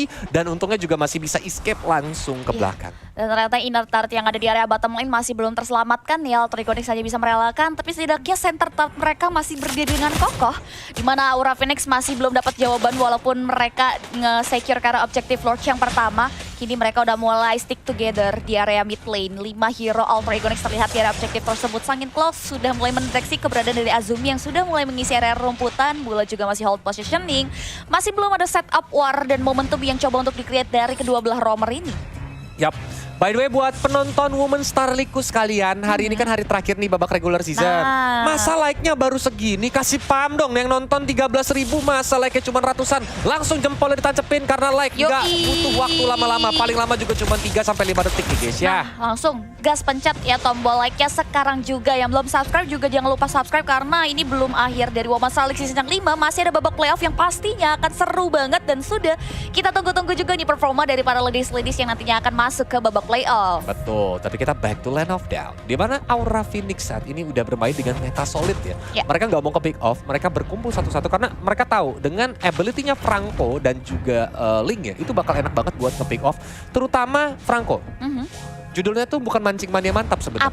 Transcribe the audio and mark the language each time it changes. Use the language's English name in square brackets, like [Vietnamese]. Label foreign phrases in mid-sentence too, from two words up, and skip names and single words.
[Indonesian] Dan untungnya juga masih bisa escape langsung ke belakang. Dan ternyata [English] inner turret [Indonesian] yang ada di area [English] bottom lane [Indonesian] masih belum terselamatkan ya. Alter Egonix hanya bisa merelakan, tapi setidaknya [English] center turret [Indonesian] mereka masih berdiri dengan kokoh. Di mana Aura Phoenix masih belum dapat jawaban walaupun mereka nge-secure karena objektif Lord yang pertama. Kini mereka udah mulai [English] stick together [Indonesian] di area [English] mid lane. [Indonesian] 5 hero Alter Egonix terlihat di area objektif tersebut sangat close. Sudah mulai mendeteksi keberadaan dari Azumi yang sudah mulai mengisi area rumputan. Bulat juga masih [English] hold positioning. [Indonesian] Masih belum ada [English] setup war [Indonesian] dan momentum yang coba untuk di-create dari kedua belah roamer ini. Yap. [English] By the way, [Indonesian] buat penonton Women Star League sekalian, hari ini kan hari terakhir nih babak [English] regular season. [Indonesian] Masa like-nya baru segini? Kasih paham dong, yang nonton 13.000 masa like-nya cuma ratusan. Langsung jempolnya ditancapin karena like. Nggak butuh waktu lama-lama, paling lama juga cuma 3-5 detik nih guys ya. Langsung gas pencet ya tombol like-nya sekarang juga. Yang belum subscribe juga jangan lupa subscribe karena ini belum akhir dari Women Star League season yang 5. Masih ada babak playoff yang pastinya akan seru banget dan sudah kita tunggu-tunggu juga nih performa dari para ladies-ladies yang nantinya akan masuk ke babak playoff. Betul, tapi kita [English] back to [Indonesian] Land of Doubt. Di mana Aura Phoenix saat ini udah bermain dengan meta solid ya. Mereka nggak mau ke [English] pick off, [Indonesian] mereka berkumpul satu-satu karena mereka tahu dengan ability-nya Franco dan juga Link ya, itu bakal enak banget buat nge- [English] pick off. [Indonesian] Terutama Franco. Judulnya tuh bukan mancing mania mantap sebenarnya.